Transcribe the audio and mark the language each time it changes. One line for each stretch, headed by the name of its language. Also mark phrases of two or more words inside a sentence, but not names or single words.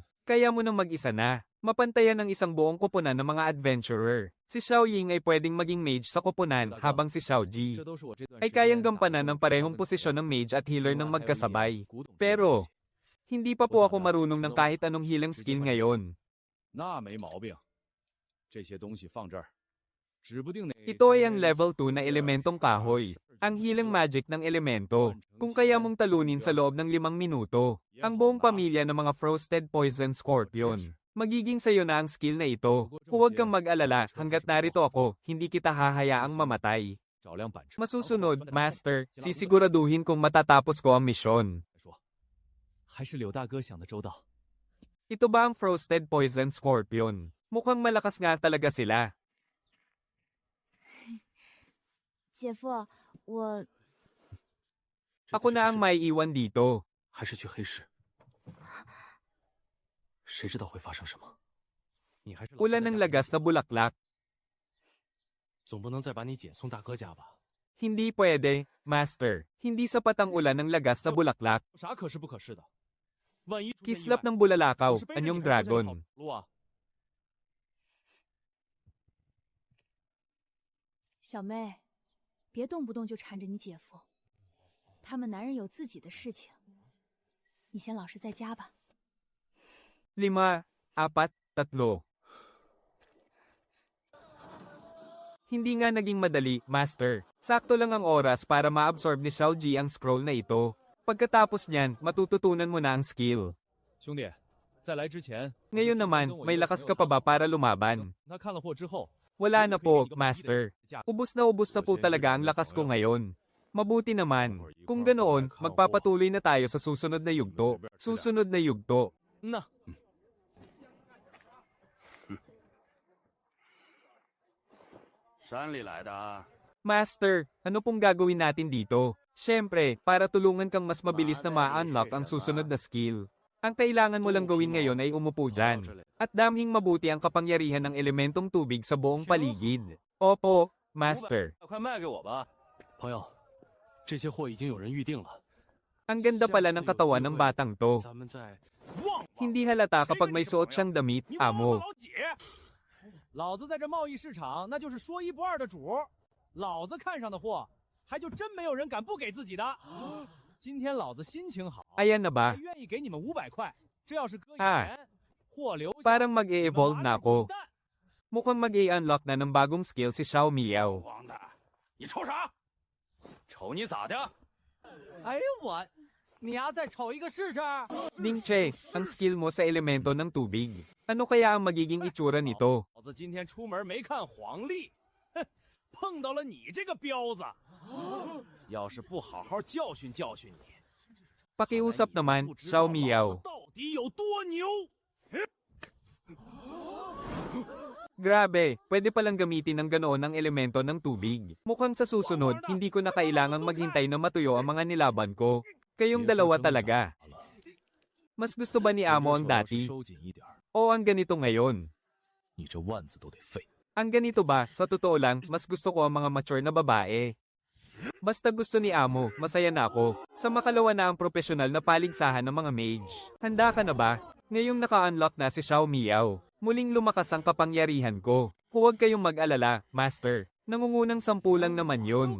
Filipino: Kaya mo nang mag-isa na. Mapantayan ng isang buong koponan ng mga adventurer. Si Xiao Ying ay pwedeng maging mage sa koponan habang si Xiao Ji ay kayang gampanan ng parehong posisyon ng mage at healer ng magkasabay. Pero, hindi pa po ako marunong ng kahit anong
English: healing skill
Filipino: ngayon.
Chinese: 那没毛病，这些东西放这儿，指不定哪。
Filipino: Ito ay ang level 2 na elementong kahoy. Ang
English: healing magic
Filipino: ng elemento. Kung kaya mong talunin sa loob ng 5 minuto, ang buong pamilya ng mga Frosted Poison Scorpion. Magiging sayo na ang skill na ito. Huwag kang mag-alala, hanggat narito ako, hindi kita hahayaang mamatay. Masusunod, Master, sisiguraduhin kung matatapos ko ang misyon.
Chinese: 还是柳大哥想的周到。
Filipino: Ito ba ang Frosted Poison Scorpion? Mukhang malakas nga talaga sila.
Chinese: 姐夫，我
Filipino: Ako na ang may iwan dito.
Chinese: 还是去黑市？谁知道会发生什么？你还是老
Filipino: Ulan ng lagas na bulaklak.
Chinese: 总不能再把你姐送大哥家吧？
Filipino: Hindi pwede, Master. Hindi sapat ang ulan ng lagas na bulaklak.
Chinese: 啥可是不可是的？万一出现意外
Filipino: Kislap ng bulalakaw,
Chinese: 我是背着你
Filipino: anyong
Chinese: 孩子在这跑
Filipino: dragon.
Chinese: 路啊！小妹，别动不动就缠着你姐夫，他们男人有自己的事情，你先老实在家吧。
Filipino: 5, 4, 3. Hindi nga naging madali, Master. Sakto lang ang oras para ma-absorb ni Xiao Ji ang scroll na ito. Pagkatapos niyan, matututunan mo na ang skill.
Chinese: 兄弟，在来之前，
Filipino: Ngayon naman, may lakas ka pa ba para lumaban?
Chinese: 他看了货之后，
Filipino: Wala na po, Master. Ubus na po talaga ang lakas ko ngayon. Mabuti naman. Kung ganoon, magpapatuloy na tayo sa susunod na yugto. Susunod na yugto.
Chinese: 那山里来的啊！
Filipino: Master, ano pong gagawin natin dito? Siyempre, para tulungan kang mas mabilis na ma-unlock ang susunod na skill. Ang kailangan mo lang gawin ngayon ay umupo dyan. At damhing mabuti ang kapangyarihan ng elementong tubig sa buong paligid. Opo, Master.
Chinese: 快卖给我吧。朋友，这些货已经有人预定了。
Filipino: Ang ganda pala ng katawan ng batang to.
Chinese: 咱们在
Filipino: Hindi halata kapag may suot siyang damit,
Chinese: 你忘了
Filipino: amo.
Chinese: 老姐，老子在这贸易市场那就是说一不二的主，老子看上的货，还就真没有人敢不给自己的。今天老子心情好，
Filipino: Ayan na
Chinese: 还
Filipino: ba?
Chinese: 愿意给你们500块。这要是搁以啊前，货留下
Filipino: Parang
Chinese: 你们
Filipino: mag-e-evolve
Chinese: 拿
Filipino: na
Chinese: 着
Filipino: ako.
Chinese: 滚蛋。
Filipino: Mukhang mag-i-unlock na ng bagong skill si Xiao Miao.
Chinese: 王的，你瞅啥？瞅你咋的？哎呦我，你丫再瞅一个试试。
Filipino: Ding Che, ang skill mo sa elemento ng tubig. Ano kaya ang magiging itsura nito?
Chinese: 老子今天出门没看黄历，哼，碰到了你这个彪子。要是不好好教训教训你，
Filipino: Pakiusap
Chinese: 不
Filipino: naman,
Chinese: 知道
Filipino: Xiao
Chinese: 老
Filipino: Miao.
Chinese: 子到底有多牛。
Filipino: Grabe, pwede palang gamitin ng ganoon ang elemento ng tubig. Mukhang sa susunod, hindi ko na kailangang maghintay na matuyo ang mga nilaban ko. Kayong dalawa talaga. Mas gusto ba ni Amo ang dati?
Chinese: 收紧一点儿，
Filipino: O ang ganito ngayon?
Chinese: 你这腕子都得废。
Filipino: Ang ganito ba, sa totoo lang, mas gusto ko ang mga mature na babae. Basta gusto ni Amo, masaya na ako. Sa makalawa na ang profesional na paligsahan ng mga mage. Handa ka na ba? Ngayong naka-unlock na si Xiao Miao, muling lumakas ang kapangyarihan ko. Huwag kayong mag-alala, Master. Nangungunang 10 lang naman yun.